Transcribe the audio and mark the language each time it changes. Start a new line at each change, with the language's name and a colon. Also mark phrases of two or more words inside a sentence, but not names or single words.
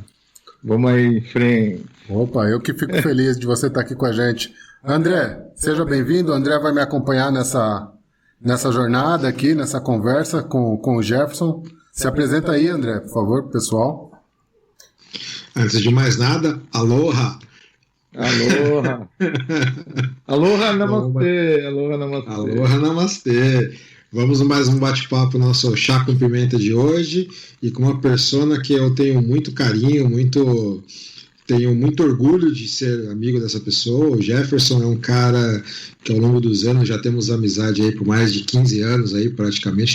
Portuguese: Vamos aí em frente. Opa, eu que fico feliz de você estar aqui com a gente. André, seja bem-vindo. O André vai me acompanhar nessa jornada aqui, nessa conversa com o Jefferson. Se apresenta aí, André, por favor, pessoal. Antes de mais nada, aloha! Aloha! Aloha namastê! Aloha namastê! Aloha namastê! Vamos a mais um bate-papo nosso Chá com Pimenta de hoje, e com uma persona que eu tenho muito carinho, tenho muito orgulho de ser amigo dessa pessoa. O Jefferson é um cara que ao longo dos anos já temos amizade aí por mais de 15 anos aí, praticamente.